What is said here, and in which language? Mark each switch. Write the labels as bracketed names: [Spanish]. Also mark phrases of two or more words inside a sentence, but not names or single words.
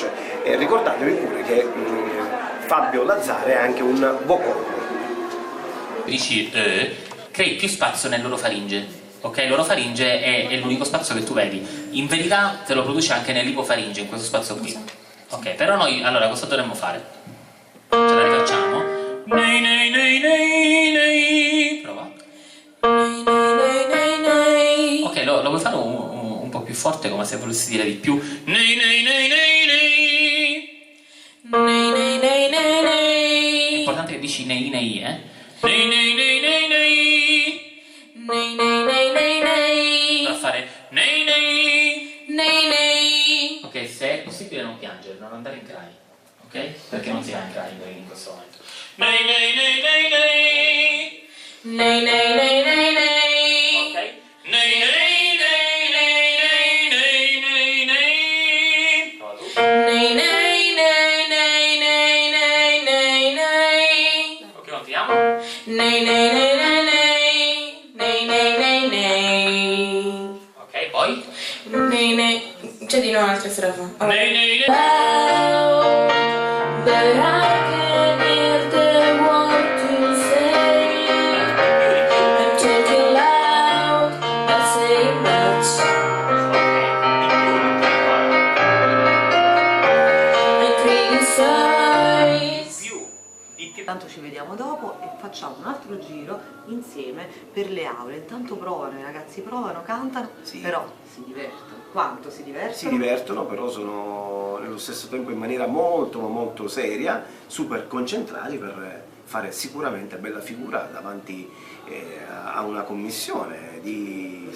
[Italian] Ricordatevi pure che Fabio Lazzara è anche un vocologo. Dici crei più spazio nell'orofaringe, ok? L'orofaringe è l'unico spazio che tu vedi, in verità te lo produce anche nell'ipofaringe, in questo spazio qui, ok? Però noi, allora, cosa dovremmo fare? Ce la rifacciamo? Nei nei nei nei nei. Prova. Nei nei nei nei nei. Ok, lo vuoi fare un po' più forte, come se volessi dire di più? Nei nei nei nei nei. Nei nei nei nei nei. È importante che dici nei nei, nei nei nei nei nei. Nei nei nei nei nei. Da fare nei nei nei nei. Ok, se è possibile non piangere, non andare in cry, ok? Perché non siamo in cry in questo momento. Nei nei nei nei nei. Nei nei nei nei nei. Ok? Nei nei nei nei nei nei nei. Nei nei nei nei nei nei nei nei. Ok, continuiamo. Nei nei nei nei nei nei nei nei nei. Ok, poi? Nei nei. C'è di nuovo un'altra strofa. Nei nei nei. [English] But I can hear the word to say. I'm talking loud, but saying much. I'm criticized. [Italian] Tanto ci vediamo dopo e facciamo un altro giro insieme per le aule. Intanto provano, i ragazzi provano, cantano, Sì. però si divertono. Quanto si divertono? Si divertono, però sono nello stesso tempo in maniera molto ma molto seria, super concentrati per fare sicuramente bella figura davanti a una commissione di